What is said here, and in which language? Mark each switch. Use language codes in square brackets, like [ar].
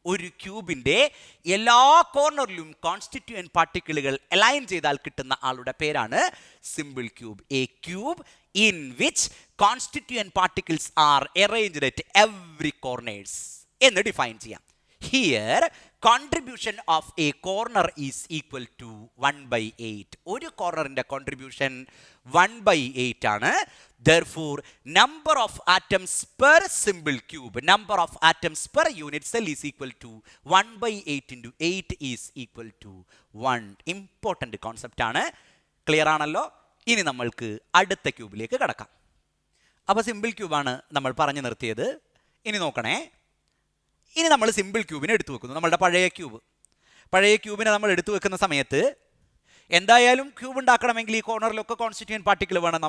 [ml] ഒരു ക്യൂബിൻ്റെ എല്ലാ കോർണറിലും constituent പാർട്ടിക്കിളുകൾ align ചെയ്താൽ കിട്ടുന്ന ആളുടെ പേരാണ് simple cube. [en] a cube in which constituent particles are arranged at every corners [ml] എന്ന് ഡിഫൈൻ ചെയ്യാം. [en] Here contribution of a corner is equal to 1/8. [ml] ഒരു കോർണറിൻ്റെ കോൺട്രിബ്യൂഷൻ 1/8 ആണ്. [en] Therefore, number of atoms per simple cube, number of atoms per unit cell is equal to 1/8 into 8 is equal to 1. [ml] Important concept ആണ്. Clear ആണല്ലോ? ഇനി നമ്മൾക്ക് അടുത്ത ക്യൂബിലേക്ക് കടക്കാം. അപ്പോൾ simple ക്യൂബാണ് നമ്മൾ പറഞ്ഞു നിർത്തിയത്. ഇനി നോക്കണേ, ഇനി നമ്മൾ സിമ്പിൾ ക്യൂബിനെ എടുത്തു വെക്കുന്നു. നമ്മളുടെ പഴയ ക്യൂബിനെ നമ്മൾ എടുത്തു വെക്കുന്ന സമയത്ത് എന്തായാലും ക്യൂബ് ഉണ്ടാക്കണമെങ്കിൽ ഈ കോർണറിലൊക്കെ കോൺസ്റ്റിറ്റ്യൂവൻറ്റ് പാർട്ടിക്കിൾ വേണം.